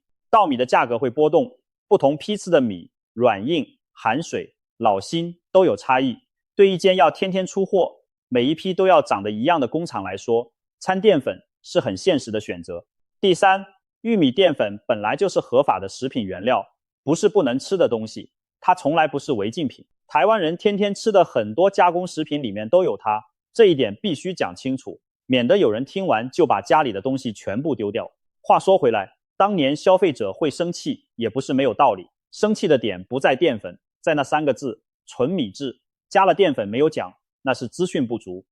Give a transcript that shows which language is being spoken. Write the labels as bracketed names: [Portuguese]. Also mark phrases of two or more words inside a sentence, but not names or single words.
[Chinese] 稻米的價格會波動，不同批次的米軟硬、含水、老新都有差異。對一間要天天出貨，每一批都要長得一樣的工廠來說，摻澱粉是很現實的選擇。第三，玉米澱粉本來就是合法的食品原料，不是不能吃的東西，它從來不是違禁品。台灣人天天吃的很多加工食品裡面都有它，這一點必須講清楚，免得有人聽完就把家裡的東西全部丟掉。話說回來，當年消費者會生氣也不是沒有道理，生氣的點不在澱粉，在那3個字纯米製，加了澱粉沒有講，那是資訊不足。